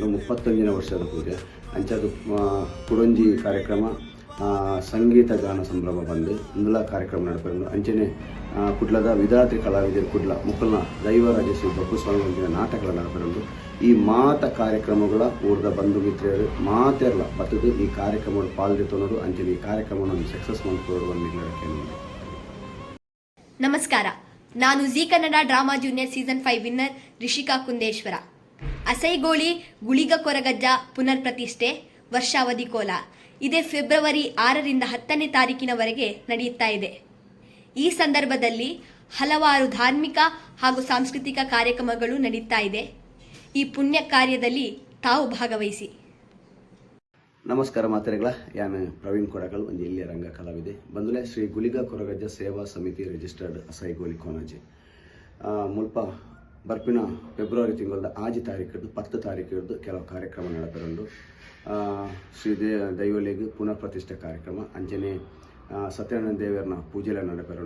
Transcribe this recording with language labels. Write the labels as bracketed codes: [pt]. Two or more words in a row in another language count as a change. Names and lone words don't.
[tcy] 35ನೇ ವರ್ಷದ ಪೂಜೆ ಅಂಚದು ಕುಡಂಜಿ ಕಾರ್ಯಕ್ರಮ ಸಂಗೀತ ಗಾನ ಸಂಭ್ರಮ ಬಂದು ಇಂದುಲ ಕಾರ್ಯಕ್ರಮ ನಡಪೆರಂಡು ಅಂಚನೆ ಕುಡ್ಲದ ವಿಧಾತ್ರಿ ಕಲಾವಿದರು ಕುಡ್ಲ ಮುಕ್ಕಲ್ನ ದೈವರಾಜ ಶ್ರೀ ಬಬ್ಬುಸ್ವಾಮಿ ಒಂದಿನ ನಾಟಕಗಳ ನಡಪೆರಂಡು ಈ ಮಾತ ಕಾರ್ಯಕ್ರಮಗಳ ಊರದ ಬಂಧು ಮಿತ್ರರು ಮಾತೆರ್ಲ ಬತ್ತದು ಈ ಕಾರ್ಯಕ್ರಮಗಳು ಪಾಲ್ಗೊಳ್ಳೋದು ಅಂಚನೆ [kn] ಈ ಕಾರ್ಯಕ್ರಮವನ್ನು ಸಕ್ಸಸ್ ಮಾಡಿಕೊಳ್ಳುವ ನಿರ್ಣಯಕ್ಕೆ. ನಮಸ್ಕಾರ, ನಾನು ಜಿ ಕನ್ನಡ ಡ್ರಾಮಾ ಜೂನಿಯರ್ ಸೀಸನ್ 5 ವಿನ್ನರ್ ರಿಷಿಕಾ ಕುಂದೇಶ್ವರ. ಅಸೈಗೋಳಿ ಗುಳಿಗ ಕೊರಗಜ್ಜ ಪುನರ್ ಪ್ರತಿಷ್ಠೆ ವರ್ಷಾವಧಿ ಕೋಲ ಇದೇ ಫೆಬ್ರವರಿ 6ರಿಂದ 10ನೇ ತಾರೀಕಿನವರೆಗೆ ನಡೆಯುತ್ತಾ ಇದೆ. ಈ ಸಂದರ್ಭದಲ್ಲಿ ಹಲವಾರು ಧಾರ್ಮಿಕ ಹಾಗೂ ಸಾಂಸ್ಕೃತಿಕ ಕಾರ್ಯಕ್ರಮಗಳು ನಡೆಯುತ್ತಾ ಇದೆ. ಈ ಪುಣ್ಯ ಕಾರ್ಯದಲ್ಲಿ ತಾವು ಭಾಗವಹಿಸಿ. [tcy] ನಮಸ್ಕಾರ ಮಾತೆರೆಗಳ ಯಾನು ಪ್ರವೀಣ್ ಕೊಡಗಲ್ ಒಂದು ಎಲ್ಲಿಯ ರಂಗ ಕಲಾವಿದೆ. ಬಂದುಲೆ ಶ್ರೀ ಗುಳಿಗ ಕೊರಗಜ್ಜ ಸೇವಾ ಸಮಿತಿ ರಿಜಿಸ್ಟರ್ಡ್ ಅಸೈಗೋಳಿ ಕೋಣಾಜೆ ಮುಲ್ಪ ಬರ್ಪಿನ ಫೆಬ್ರವರಿ ತಿಂಗಳದ 6 ತಾರೀಕು ಹಿಡಿದು 10 ತಾರೀಕು ಹಿಡಿದು ಕೆಲವು ಕಾರ್ಯಕ್ರಮ ನಡಪೆರಂಡು ಶ್ರೀ ದೈವಲಿಗೆ ಪುನರ್ ಪ್ರತಿಷ್ಠೆ ಕಾರ್ಯಕ್ರಮ ಅಂಚನೆ ಸತ್ಯನಾರಾಯಣ ದೇವರನ್ನ ಪೂಜೆಲ್ಲ ನಡಪೆರಂಡು